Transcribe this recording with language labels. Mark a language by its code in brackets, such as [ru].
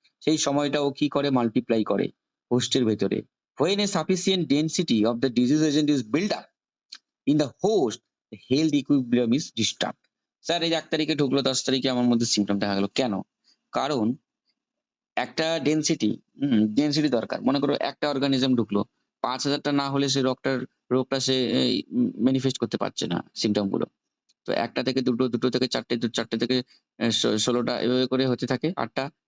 [bn] সেই সময়টা ও কি করে, মাল্টিপ্লাই করে হোস্টের ভেতরে। [en] When a sufficient density of the disease agent is built up in the host, the health equilibrium is disturbed. [bn] Sir এই 1 তারিখে ঢুকলো, 10 তারিখে আমার মধ্যে সিমটম দেখা গেল, কেন? কারণ একটা ডেন্সিটি দরকার। মনে করো একটা অর্গানিজম ঢুকলো, 5,000টা না হলে সে রোগটা সে ম্যানিফেস্ট করতে পারছে না সিমটম গুলো। তো 1টা থেকে 2টো, 2টো থেকে 4টে, 4টে থেকে 16টা, এভাবে করে হতে থাকে 8টা।